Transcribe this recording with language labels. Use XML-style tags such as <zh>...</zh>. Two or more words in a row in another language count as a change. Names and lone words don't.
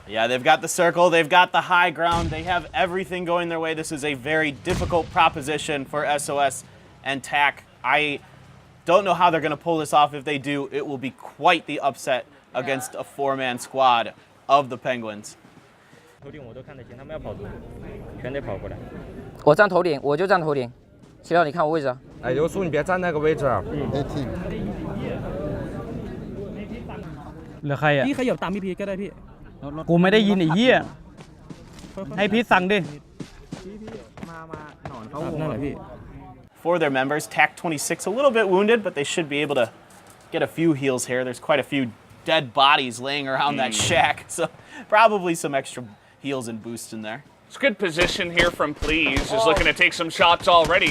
<en>Yeah, they've got the circle, they've got the high ground, they have everything going their way. This is a very difficult proposition for SOS and TAC. I don't know how they're going to pull this off. If they do, it will be quite the upset against a 4-man squad of the Penguins.</en> <zh>头顶我都看得清，他们要跑图，全得跑过来。我站头顶，我就站头顶。齐亮，你看我位置啊。哎，刘叔，你别站那个位置啊。</zh> <th>เหลือใครอ่ะพี่ขยับตามพี่พีก็ได้พี่กูไม่ได้ยินไอ้เหี้ยให้พีสั่งดินั่นแหละพี่</th> <en>For their members, TAC 26 a little bit wounded, but they should be able to get a few heals here. There's quite a few dead bodies laying around that shack, so probably some extra heals and boosts in there. It's a good position here from Please. Is looking to take some shots already.</en>